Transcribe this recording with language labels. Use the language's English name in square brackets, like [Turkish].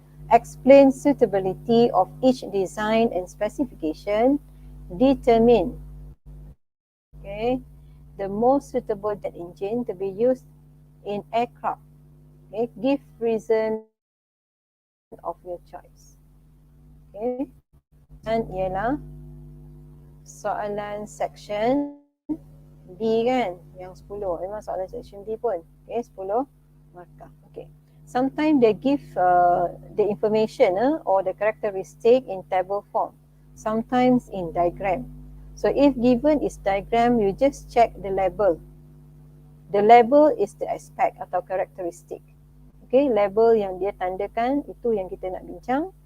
[English] Explain suitability of each design and specification. Determine the most suitable jet engine to be used in aircraft. Okay, give reason of your choice. [Malay] Okay, dan ialah soalan [English] section B [Malay] kan, yang 10. Memang soalan [English] section B [Malay] pun. Okay, 10 markah. Okay. [English] Sometimes they give the information or the characteristic in table form. Sometimes in diagram. So if given is diagram, you just check the label. The label is the aspect [Malay] atau characteristic. Okay, label yang dia tandakan itu yang kita nak bincang.